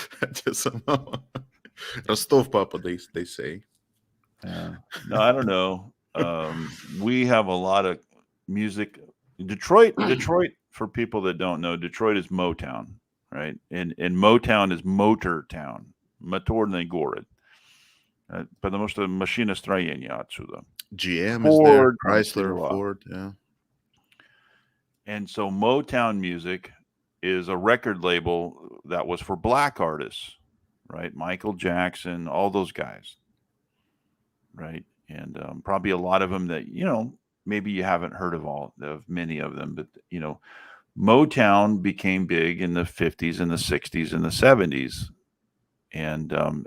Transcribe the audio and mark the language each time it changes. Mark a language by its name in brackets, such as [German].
[English] Odessa mama. Rostov papa, they say. Yeah. No, I don't know. We have a lot of music. Detroit, for people that don't know, Detroit is Motown, right? And Motown is Motor Town. [Russian] Моторный город. Потому что машиностроение отсюда. [English] GM Ford, is there, Chrysler, Ford, yeah. And so Motown music is a record label that was for black artists, right? Michael Jackson, all those guys, right? And probably a lot of them that, maybe you haven't heard of many of them, but, Motown became big in the 50s and the 60s and the 70s.